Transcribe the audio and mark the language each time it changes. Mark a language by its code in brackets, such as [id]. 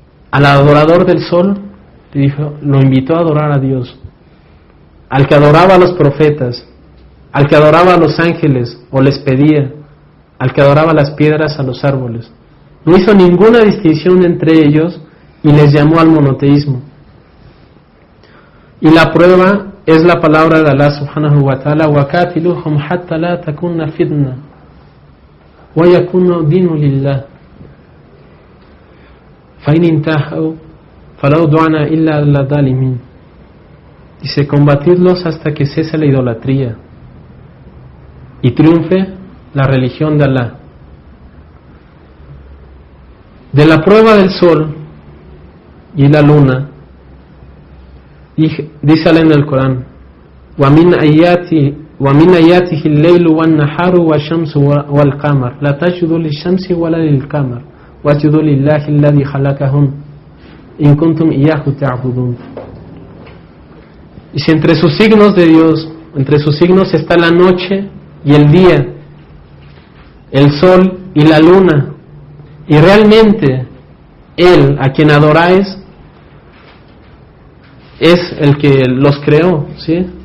[es] Al adorador del sol le dijo, lo invitó a adorar a Dios. Al que adoraba a los profetas, al que adoraba a los ángeles o les pedía, al que adoraba las piedras, a los árboles. No hizo ninguna distinción entre ellos y les llamó al monoteísmo. Y la prueba es la palabra de Allah subhanahu wa ta'ala: [ar] وَقَاتِلُوهُمْ حَتَّى لَا تَكُونَ فِتْنَةٌ وَيَكُونَ الدِّينُ لِلَّهِ فَإِنِ انْتَهَوْا فَلَا عُدْوَانَ إِلَّا عَلَى الظَّالِمِينَ. [es] Dice, combatidlos hasta que cese la idolatría y triunfe la religión de Allah. De la prueba del sol y la luna, dice Allah en el Corán: [ar] وَمِنْ آيَاتِهِ اللَّيْلُ وَالنَّهَارُ وَالشَّمْسُ وَالْقَمَرُ لَا تَسْجُدُوا لِلشَّمْسِ وَلَا لِلْقَمَرِ وَاسْجُدُوا لِلَّهِ الَّذِي خَلَقَهُنَّ إِن كُنتُمْ إِيَّاهُ تَعْبُدُونَ. [es] Y si entre sus signos de Dios, entre sus signos está la noche y el día, el sol y la luna, y realmente Él, a quien adoráis, es el que los creó, ¿sí?